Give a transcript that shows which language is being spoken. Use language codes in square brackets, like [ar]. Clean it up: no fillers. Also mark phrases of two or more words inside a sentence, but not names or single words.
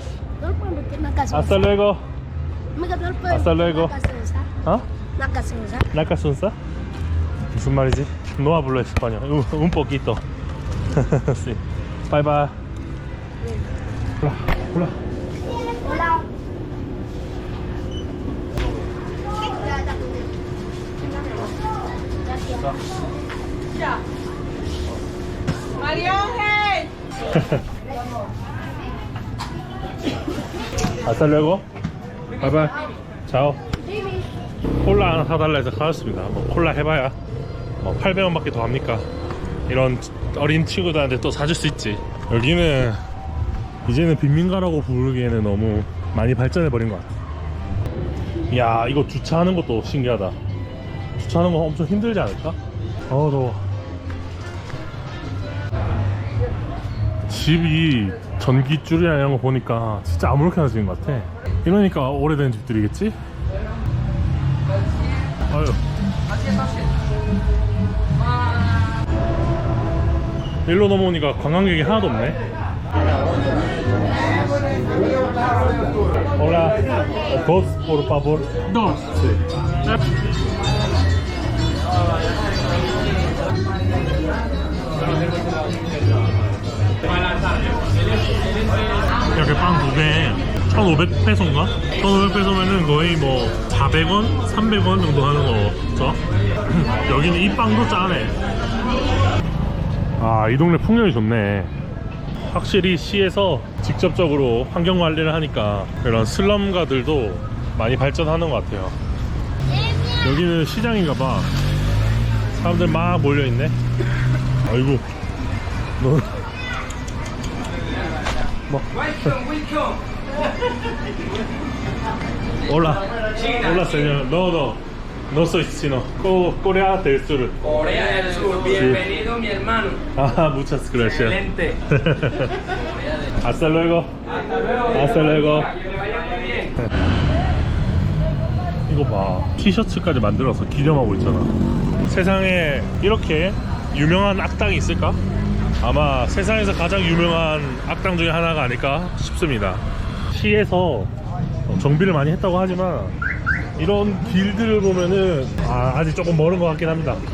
[es] Hasta luego. Hasta luego. [ko] 어? 나카순사? 무슨 말이지? [es] No hablo español. Un poquito. Sí. [en] Bye bye. Hola. [es] Hola. Ya. María Ángel. Hasta luego. [en] Bye bye. Ciao. [ko] 콜라 하나 사달라 해서 사왔습니다. 뭐 콜라 해봐야 800원밖에 더 합니까? 이런 어린 친구들한테 또 사줄 수 있지. 여기는 이제는 빈민가라고 부르기에는 너무 많이 발전해버린 것 같아. 이야, 이거 주차하는 것도 신기하다. 주차하는 거 엄청 힘들지 않을까? 더워. 집이 전기줄이나 이런 거 보니까 진짜 아무렇게나 지은 것 같아. 이러니까 오래된 집들이겠지? 아유. 일로 넘어오니까 관광객이 하나도 없네. [es] Hola, dos por favor. Dos. [ko] 이렇게 빵 두 개에 1,500페소인가? 1,500페소면은 거의 뭐 400원? 300원 정도 하는 거죠. 여기는 이 빵도 짜네. 이 동네 풍경이 좋네. 확실히 시에서 직접적으로 환경 관리를 하니까 이런 슬럼가들도 많이 발전하는 것 같아요. 여기는 시장인가봐. 사람들 막 몰려있네. 아이고, 너 뭐. [es] Hola, hola señor. No soy chino. Corea del Sur. Corea del Sur, bienvenido mi hermano. Muchas gracias. Excelente. Hasta luego. Hasta luego. Que le vaya muy bien. [ko] 이거 봐, 티셔츠까지 만들어서 기념하고 있잖아. 세상에 이렇게 유명한 악당이 있을까? 아마 세상에서 가장 유명한 악당 중에 하나가 아닐까 싶습니다. 시에서 정비를 많이 했다고 하지만 이런 길들을 보면은 아직 조금 멀은 것 같긴 합니다.